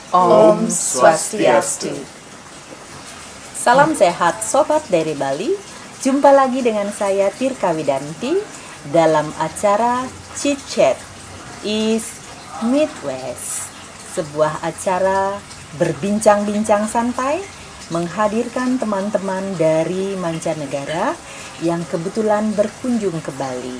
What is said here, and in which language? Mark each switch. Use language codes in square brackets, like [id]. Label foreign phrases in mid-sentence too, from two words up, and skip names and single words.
[ban] Om Swastiastu. [id] Salam sehat Sobat dari Bali. Jumpa lagi dengan saya Tirka Widanti dalam acara Chit-Chat East Meet West, sebuah acara berbincang-bincang santai menghadirkan teman-teman dari mancanegara yang kebetulan berkunjung ke Bali.